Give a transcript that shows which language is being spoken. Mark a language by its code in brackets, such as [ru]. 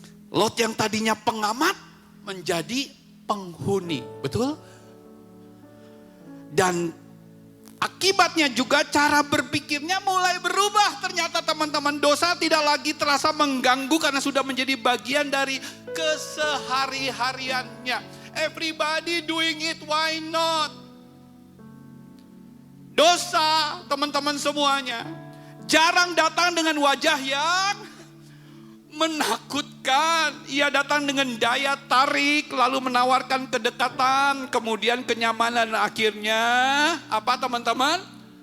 [id] Lot yang tadinya pengamat, menjadi penghuni. Betul? Dan akibatnya juga cara berpikirnya mulai berubah. Ternyata teman-teman, dosa tidak lagi terasa mengganggu karena sudah menjadi bagian dari kesehari-hariannya. [en] Everybody doing it, why not? [id] Dosa, teman-teman semuanya, jarang datang dengan wajah yang menakutkan. Ia datang dengan daya tarik, lalu menawarkan kedekatan, kemudian kenyamanan, dan akhirnya apa teman-teman?